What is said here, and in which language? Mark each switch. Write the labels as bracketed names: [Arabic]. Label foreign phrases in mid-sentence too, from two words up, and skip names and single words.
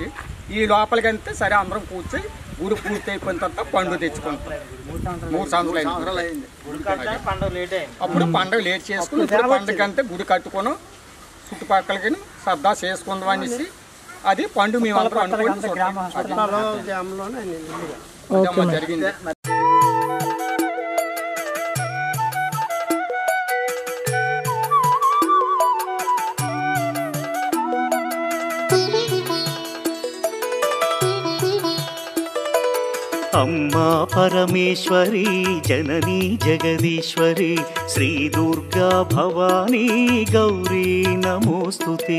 [Telugu] ఈ లోపలికి అంతే సరే అందరం కూర్చొని గుడి పూర్తి అయిపోయిన తర్వాత పండుగ తెచ్చుకుంటాం. 3 సంవత్సరాలు అయింది అప్పుడు పండుగ లేట్ చేసుకుని పండుగ అంతే గుడి కట్టుకొని చుట్టుపక్కలకి సర్దా చేసుకుందాం అనేసి అది పండుగ మేము అందరం అనుకోండి జరిగింది. [Sanskrit] अम्मा परमेश्वरी जननी जगदीश्वरी श्री दुर्गा भवानी गौरी नमोस्तुते।